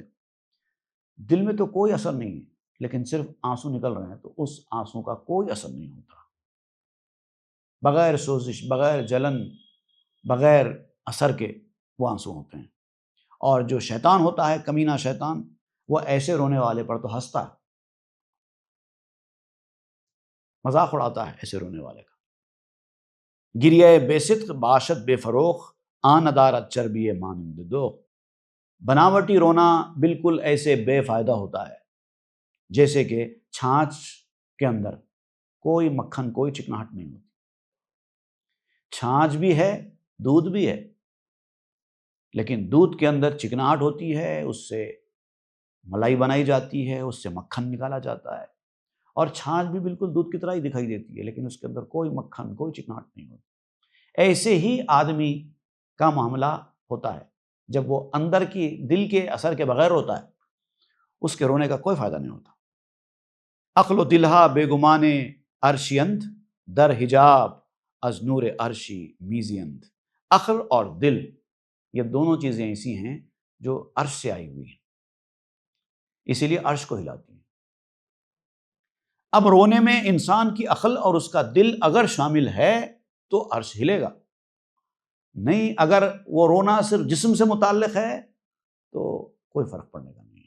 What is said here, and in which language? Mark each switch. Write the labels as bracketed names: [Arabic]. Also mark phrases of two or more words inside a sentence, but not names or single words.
[Urdu] دل میں تو کوئی اثر نہیں ہے، لیکن صرف آنسو نکل رہے ہیں تو اس آنسو کا کوئی اثر نہیں ہوتا، بغیر سوزش، بغیر جلن، بغیر اثر کے وہ آنسو ہوتے ہیں۔ اور جو شیطان ہوتا ہے، کمینہ شیطان، وہ ایسے رونے والے پر تو ہنستا ہے، مذاق اڑاتا ہے ایسے رونے والے کا۔ [Persian] گریہ بے صدق باشد بے فروخ، آن ندارت چربی مانند دوغ۔ [Urdu] بناوٹی رونا بالکل ایسے بے فائدہ ہوتا ہے جیسے کہ چھاچھ کے اندر کوئی مکھن، کوئی چکناہٹ نہیں ہوتی۔ چھاچھ بھی ہے، دودھ بھی ہے، لیکن دودھ کے اندر چکناہٹ ہوتی ہے، اس سے ملائی بنائی جاتی ہے، اس سے مکھن نکالا جاتا ہے، اور چھاچھ بھی بالکل دودھ کی طرح ہی دکھائی دیتی ہے، لیکن اس کے اندر کوئی مکھن، کوئی چکناہٹ نہیں ہوتی۔ ایسے ہی آدمی کا معاملہ ہوتا ہے، جب وہ اندر کی دل کے اثر کے بغیر روتا ہے، اس کے رونے کا کوئی فائدہ نہیں ہوتا۔ [Persian] عقل و دلہا بے گمانے عرشیند، در حجاب از نور عرشی میزیند۔ [Urdu] عقل اور دل، یہ دونوں چیزیں ایسی ہیں جو عرش سے آئی ہوئی ہیں، اسی لیے عرش کو ہلاتی ہیں۔ اب رونے میں انسان کی عقل اور اس کا دل اگر شامل ہے تو عرش ہلے گا، نہیں اگر وہ رونا صرف جسم سے متعلق ہے تو کوئی فرق پڑنے کا نہیں ہے۔